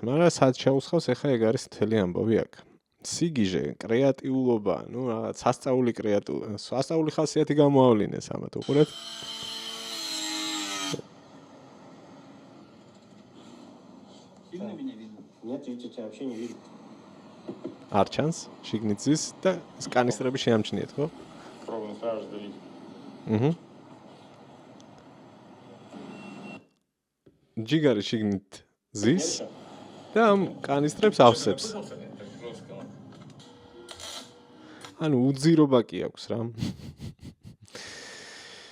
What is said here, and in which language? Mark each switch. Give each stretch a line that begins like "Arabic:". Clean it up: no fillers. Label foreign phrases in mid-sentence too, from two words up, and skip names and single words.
Georgian: მაგრამ სად ჩაუცხავს, ახლა ეგ არის მთელი ამბავი აქ. სიგიჟე, კრეატიულობა, რაღაც სასწაული სასწაული ხასიათი გამოავლინეს ამათ უყურეთ. არ ჩანს შიგნით ზის და კანისტრები შეამჩნიეთ, ხო?
Russian: Пробуем сразу долить.
Georgian: ჯიგარი შიგნით ზის და ამ კანისტრებს ავსებს. ანუ უძირობა კი აქვს რა.